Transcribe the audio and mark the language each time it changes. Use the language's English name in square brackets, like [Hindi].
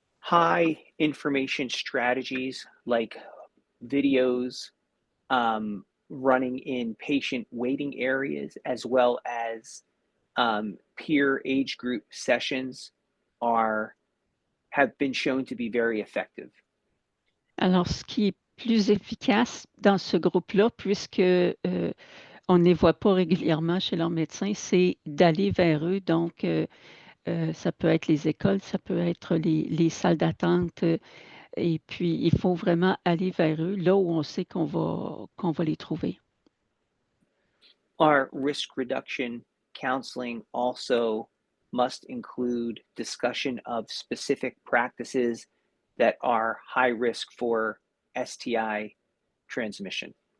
[English] High information strategies like videos, running in patient waiting areas, as well as peer age group sessions have been shown to be very effective. [French] Alors, ce qui est plus efficace dans ce groupe-là, puisque on ne les voit pas régulièrement chez leur médecin, c'est d'aller vers eux. Donc, ça peut être les écoles, ça peut être les salles d'attente. Et puis, il faut vraiment aller vers eux, là où on sait qu'on va les trouver. [English] Our risk reduction counseling also must include discussion of specific practices that are high risk for STI transmission.